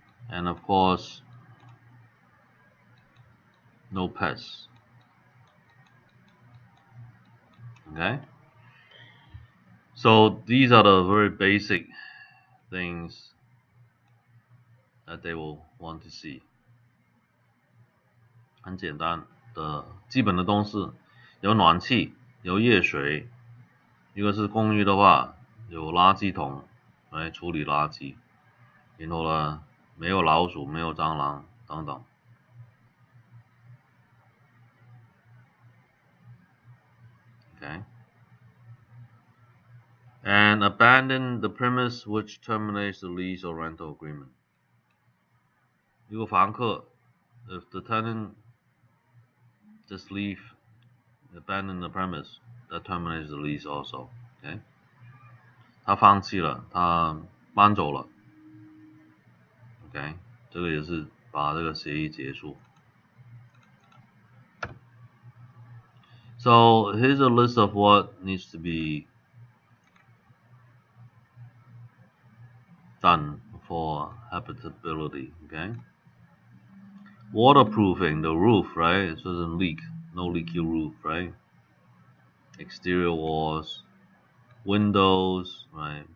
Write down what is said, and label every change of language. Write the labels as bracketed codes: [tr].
[en] And of course, no pests. Okay? So these are the very basic things that they will want to see. [zh] 很简单的基本的东西，有暖气，有热水。如果是公寓的话，有垃圾桶来处理垃圾。然后呢，没有老鼠，没有蟑螂等等。 [en] Okay. And abandon the premise which terminates the lease or rental agreement. [zh] 如果房客 [en] if the tenant just leave, abandon the premise, that terminates the lease also. Okay. [zh] 他放弃了，他搬走了。 OK， 这个也是把这个协议结束。 [en] So here's a list of what needs to be done for habitability. Okay, waterproofing the roof, right? It doesn't leak, no leaky roof, right? Exterior walls, windows, right?